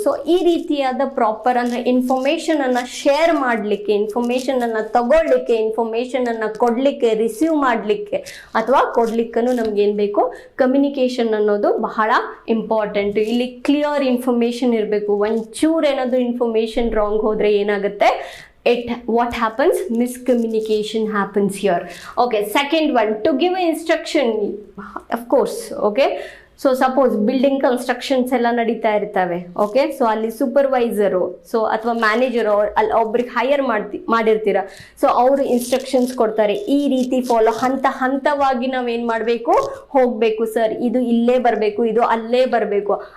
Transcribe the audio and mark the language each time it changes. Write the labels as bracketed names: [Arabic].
[Kannada] So ಈ ರೀತಿಯಾದ proper ಅಂದರೆ ಇನ್ಫಾರ್ಮೇಷನನ್ನು ಶೇರ್ ಮಾಡಲಿಕ್ಕೆ, ಇನ್ಫಾರ್ಮೇಷನನ್ನು ತಗೊಳ್ಳಿಕ್ಕೆ, ಇನ್ಫಾರ್ಮೇಷನನ್ನು ಕೊಡಲಿಕ್ಕೆ, ರಿಸೀವ್ ಮಾಡಲಿಕ್ಕೆ ಅಥವಾ ಕೊಡ್ಲಿಕ್ಕೂ ನಮ್ಗೇನು ಬೇಕು, ಕಮ್ಯುನಿಕೇಷನ್ ಅನ್ನೋದು ಬಹಳ ಇಂಪಾರ್ಟೆಂಟ್. ಇಲ್ಲಿ ಕ್ಲಿಯರ್ ಇನ್ಫಾರ್ಮೇಷನ್ ಇರಬೇಕು. ಒಂಚೂರು ಏನಾದರೂ ಇನ್ಫಾರ್ಮೇಷನ್ ರಾಂಗ್ ಹೋದರೆ ಏನಾಗುತ್ತೆ, [English] what happens, miscommunication happens here. Okay, second one, to give an instruction, of course, okay. [Kannada] So suppose building constructions ಎಲ್ಲ ನಡೀತಾ ಇರ್ತವೆ, ಓಕೆ. ಸೊ ಅಲ್ಲಿ ಸೂಪರ್ವೈಸರು ಸೊ ಅಥವಾ ಮ್ಯಾನೇಜರು ಅಲ್ಲಿ ಒಬ್ರಿಗೆ ಹೈಯರ್ ಮಾಡಿರ್ತೀರ. ಸೊ ಅವರು ಇನ್ಸ್ಟ್ರಕ್ಷನ್ಸ್ ಕೊಡ್ತಾರೆ, ಈ ರೀತಿ ಫಾಲೋ, ಹಂತವಾಗಿ ನಾವೇನು ಮಾಡಬೇಕು, ಹೋಗಬೇಕು ಸರ್, ಇದು ಇಲ್ಲೇ ಬರಬೇಕು, ಇದು ಅಲ್ಲೇ ಬರಬೇಕು.